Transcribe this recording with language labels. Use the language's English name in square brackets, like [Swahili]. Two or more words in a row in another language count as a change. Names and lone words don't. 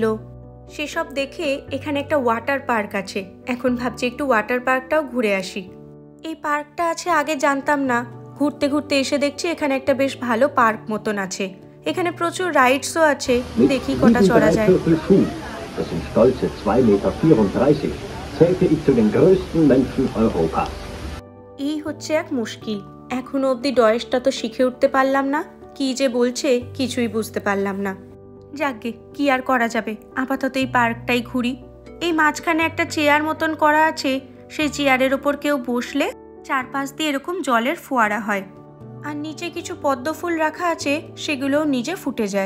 [Bangla] সেসব দেখে এখানে একটা ওয়াটার পার্ক আছে। এখন ভাবছি একটু ওয়াটার পার্কটাও ঘুরে আসি। এই পার্কটা আছে আগে জানতাম না, ঘুরতে ঘুরতে এসে দেখছি এখানে একটা বেশ ভালো পার্ক মতন আছে। এখানে প্রচুর রাইডসও আছে, দেখি কটা চড়া যায়। [German] das sind stolze 2,34 Meter, zählte ich zu den größten Menschen Europas. [Bangla] এই হচ্ছে এক মুশকিল। এখনো অবধি ডয়েসটা তো শিখে উঠতে পারলাম না, কি যে বলছে কিছুই বুঝতে পারলাম না। যাকগে, কি আর করা যাবে, আপাতত এই পার্কটাই ঘুরি। এই মাঝখানে একটা চেয়ার মতন করা আছে, সেই চেয়ারের ওপর কেউ বসলে চারপাশ দিয়ে এরকম জলের ফোয়ারা হয়, আর নিচে কিছু পদ্ম ফুল রাখা আছে, সেগুলোও নিজে ফুটে যায়।